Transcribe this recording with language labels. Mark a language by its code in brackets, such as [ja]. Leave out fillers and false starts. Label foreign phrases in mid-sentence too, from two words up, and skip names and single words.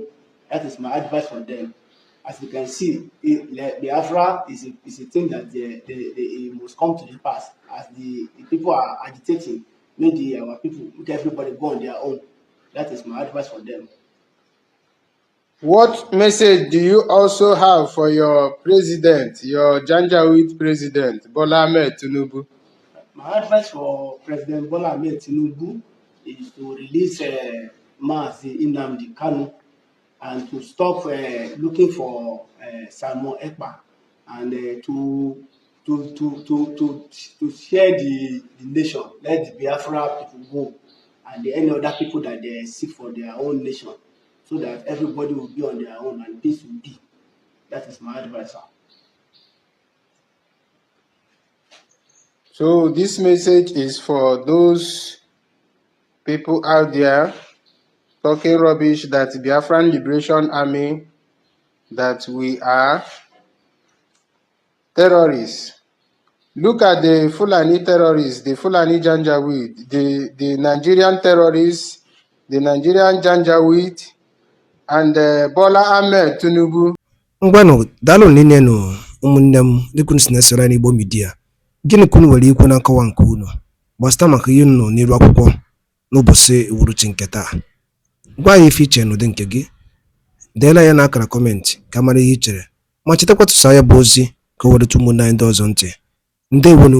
[en] That is my advice for them. As you can see, Biafra is a thing that they must come to the pass. As the people are agitating, make our people, make everybody go on their own. That is my advice for them. What message do you also have for your president, your Janjaweed president, Bola Ahmed Tinubu? My advice for President Bola Ahmed Tinubu is to release nnamdi, kanu, and to stop looking for Simon Ekpa, and to share the nation. Let the Biafra people go, and any other people that they seek for their own nation, so that everybody will be on their own and peace will be. That is my advice, sir. So this message is for those people out there talking rubbish that Biafran Liberation Army, that we are terrorists. Look at the Fulani terrorists, the Fulani Janjaweed, the Nigerian terrorists, the Nigerian Janjaweed, and Bola Ahmed Tinubu. [ig] Ngwanụ daalụ niile nụ ụmụnne m dịka unu si na-esoro anyị n'Igbo Media. Gịnị ka unu nwere ikwu na nkọwa nke unu gbasara maka ihe unu nọ n'iru akwụkwọ n'ụbọchị uhuruchi nke taa? Gwa anyị ife iche n'ụdị nke gị, deela ya n'akara kọmentị ka mara ihe i chere, ma chetakwa tụsaa ya bụ ozi ka o wereta ụmụnne anyị ndị ọzọ ntị.